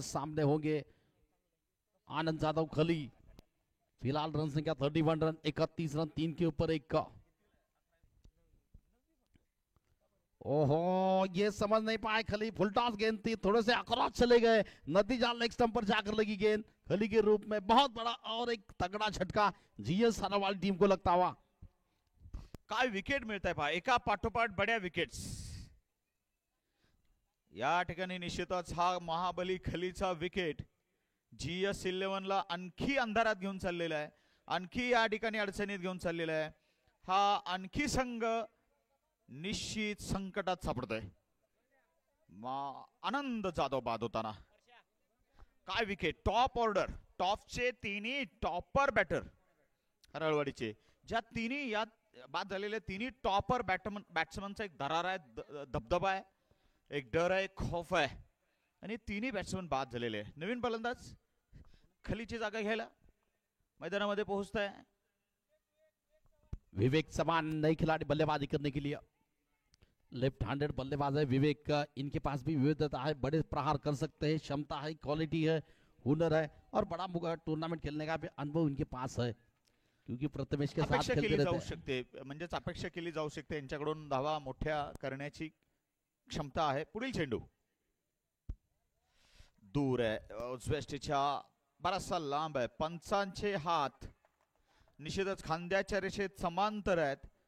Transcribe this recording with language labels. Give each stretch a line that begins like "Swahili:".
Hindi: सामने होंगे आनंद यादव खली. फिलहाल रन संख्या 31 रन, 31 रन, 3 के ऊपर 1 का. ओहो ये समझ नहीं पाए खली. फुलटॉस गेंद थी, थोड़े से अक्रॉस चले गए. नतीजा लेग स्टंप पर जाकर लगी गेंद. खली के रूप में बहुत बड़ा और एक तगड़ा झटका GS वाली टीम को लगता हुआ.
Marathi: काय विकेट मिळत आहे पहा, एका पाठोपाठ बड्या विकेट्स. या ठिकाणी निश्चितच हा महाबली खलीचा विकेट GS 11 ला आणखी अंधारात घेऊन चाललेला आहे. आणखी या ठिकाणी अडचणीत घेऊन चाललेला आहे. हा आणखी संघ निश्चित संकटात सापडतोय. आनंद जाधव बाद होताना. काय विकेट. टॉप ऑर्डर, टॉपचे तिन्ही टॉपर बॅटर हरळवाडीचे. ज्या तिन्ही या बाद झालेले तिन्ही टॉपर बॅट्समनचा एक दरार आहे, धबधबा आहे, एक डर आहे, खौफ आहे आणि तिन्ही बॅट्समन बाद झालेले आहे. नवीन फलंदाज खलीची जागा घ्यायला मैदानामध्ये पोहोचताय.
Hindi: विवेक समान नई खिलाड़ी बल्लेबाजी करने के लिए. लेफ्ट हैंडेड बल्लेबाज है विवेक. इनके पास भी विविधता है, बड़े प्रहार कर सकते हैं, क्षमता है, क्वालिटी है, हुनर है और बड़ा टूर्नामेंट खेलने का भी अनुभव इनके पास है. क्योंकि प्रथमेश के साथ खेलते रहते
Marathi: जाऊ शकते, म्हणजेच अपेक्षा केली जाऊ शकते यांच्याकडून धावा मोठ्या करण्याची क्षमता आहे. पुढील चेंडू दूर आहे, उजव्या बराचसा लांब आहे. पंचांचे हात निश्चितच खांद्याच्या रेषेत समांतर आहेत.